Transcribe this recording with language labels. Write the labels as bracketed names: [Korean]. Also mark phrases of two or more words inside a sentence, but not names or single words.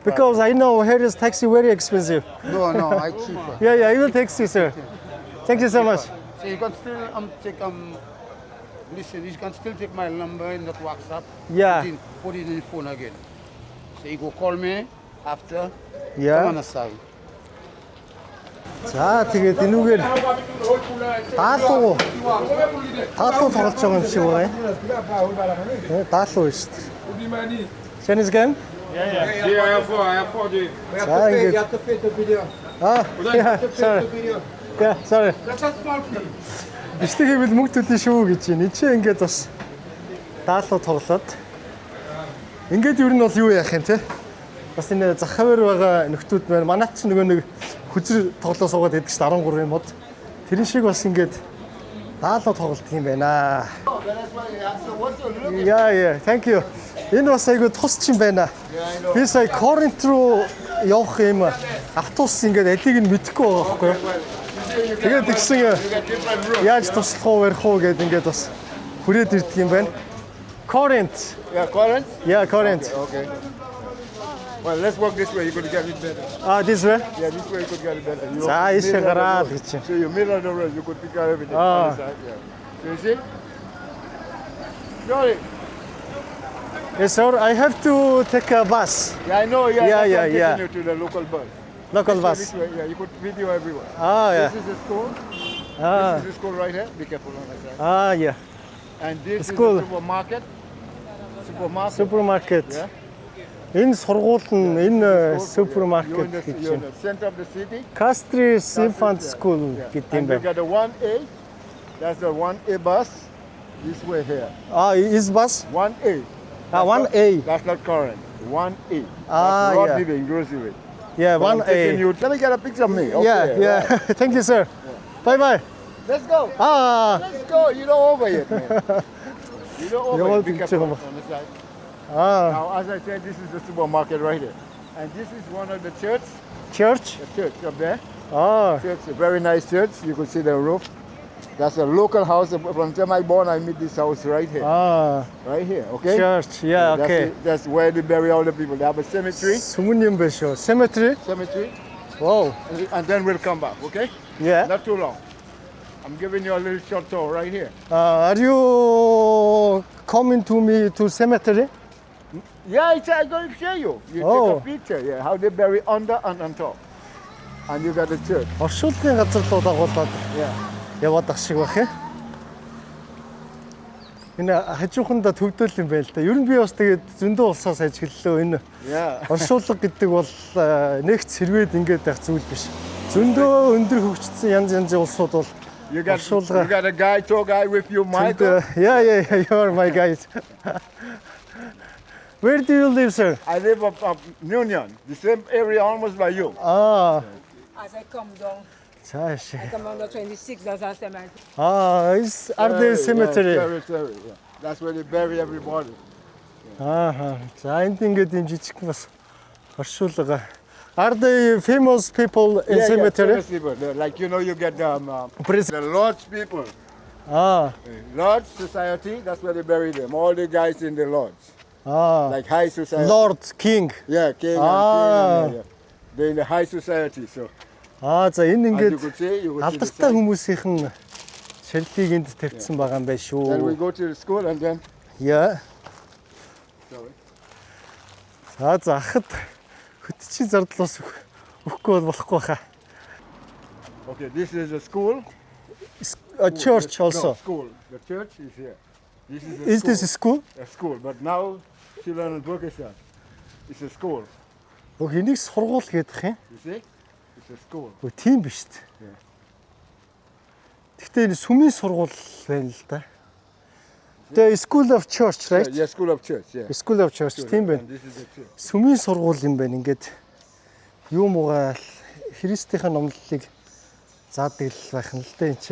[English] because I know here is taxi very expensive. No, I cheaper. Yeah, yeah. I will text you, sir. Thank you so much. So you can still take listen. You can still take my number in that WhatsApp. Yeah. Put it in the phone again. So you go call me after. Yeah. Come on, side. [Mongolian] За тэгээд энүүгээр даалуу тоглож байгаа юм шиг байна. Даалуу шүү дээ. [English] Chinese game? Yeah, I have four. [Mongolian] За ингээд. [English] Yeah, sorry. Yeah, sorry. [Mongolian] Биштэй хэвэл мөнгө төлнө шүү гэж байна. Энд чинь ингээд бас даалуу тоглоод. Ингээд ер нь бол юу яах юм те? Бас энэ зах хавар байгаа нөхдүүд байна. Манайд ч нөгөө нэг хүзэр тоглоо суугаад байдаг шүү дээ 13 мод. Тэр шиг бас ингээд даалуу тоглолт юм байна. [English] Yeah, thank you. [Mongolian] Энэ бас айгүй тус ч юм байна. Би сая Коринт руу явах юм автобус ингээд алийг нь мэдэхгүй байгаа байхгүй юу? Тэгээд тэгсэн яаж туслах уу ярих уу гэдээ ингээд бас хүрээд ирдэг юм байна. Коринт. [English] Yeah, Corinth? Yeah, Коринт. Okay. Well, let's walk this way. You could get it better. This way. Yeah, this way you could get it better. You [Mongolian] За ийшээ гараад гэж. [English] So you middle of the road, you could pick out everything. Ah. On the side, yeah. So you see? Sorry. Yes, sir. I have to take a bus. Yeah, I know. Yeah, Yeah, that's why yeah, I'm yeah. taking you to the local bus. Local This bus. way, yeah, you could video everywhere. Yeah. This is the school. Ah, This is the school right here. Be careful on that side. yeah. And this School. is the supermarket. [Mongolian] Супермаркет. [English] Yeah. [Mongolian] Энэ сургууль нь энэ [English] You're [Mongolian] супермаркет [English] in the, [Mongolian] гэж [English] you're in [Mongolian] байна. [English] the center of the city. [Mongolian] Castries Infant School гэдэг юм [English] And you [Mongolian] байна. [English] got the 1A. That's the 1A bus. This way here. Is bus? 1A. 1A. That's not current. 1A. Ah, That's road yeah. living, grocery. Yeah, I'm taking 1A. you. Let me get a picture of me. Okay. Yeah. Thank you, sir. Bye. Let's go. Let's go. You don't over yet, man. You don't over You're yet. Be welcome, careful Chuma. on the side. Now, as I said, this is the supermarket right here. And this is one of the church. Church? The church up there. Church. Church, a very nice church. You can see the roof. That's a local house. From the time I born, I meet this house right here. Right here, okay? Church. Yeah, okay. That's where they bury all the people. They have a cemetery. [Mongolian] Сүмэн юм байна шүү. [English] Cemetery? Cemetery. Wow. And then we'll come back, okay? Yeah. Not too long. I'm giving you a little short tour right here. Are you coming to me to cemetery? Yeah, I'm going to show you. You Oh. take a picture, yeah, how they bury under and on top. And you got the church. [Mongolian] Оршуулгын газар руу дагуулад [English] Yeah. [Mongolian] яваад ах шиг байх юм. Энэ хажууханда төвдөл юм байл та. Ер нь би бас тэгээд зөндөө улсаас ажиглалаа энэ. [English] Yeah. [Mongolian] Оршуулга гэдэг бол нэгт сэрвээд ингээд байх зүйл биш. Зөндөө өндөр хөгжсөн янз янзын улсууд бол [English] You got [Mongolian] Оршуулга. [English] you got a guy, tour guy with you, Michael. Yeah, you're my guide. Where do you live, sir? I live up Union, the same area almost by you. Ah, As I come down, [Mongolian] цааш. [English] come on the 26th, that's our cemetery. Are there cemetery? Cemetery, yeah. That's where they bury everybody. [Mongolian] За энд ингээд юм жижиг бас оршуулга. [English] Are they famous people in cemetery? famous people. Like you know, you get Pres- the Lord's people. Lord's society, that's where they bury them. All the guys in the Lord's. Like high society. Lord King. Yeah, king Ah. and queen. They're in the high society. So [Mongolian] За энэ [English] as you [Mongolian] ингээд [English] could see, you could see the [Mongolian] алдартай [English] sign. [Mongolian] хүмүүсийн шилжийг энд тавьсан байгаа юм байна [English] Then we [Mongolian] шүү. [English] go to the school and then. [Mongolian] Яа. [English] Sorry. [Mongolian] За ахад хөтчийн зардлаас өгөхгүй бол болохгүй хаа. [English] Okay, this is a school. A church No, also. school. The church is here. This is a Is school. this a school? A school, but now children in Pakistan. It's a school. [Mongolian] Энийг сургууль гэдэг юм. [English] You see? It's a school. [Mongolian] Тийм биш үү? Гэхдээ энэ сүмийн сургууль байна л да. [English] The School of Church, right? Yeah, school of church. Yeah. School of Church [Mongolian] тийм байна. [English] And this is the church. [Mongolian] Сүмийн сургууль юм байна. Ингээд юу муугаа Христийн номлолыг заадаг л байх нь л да энэ чи.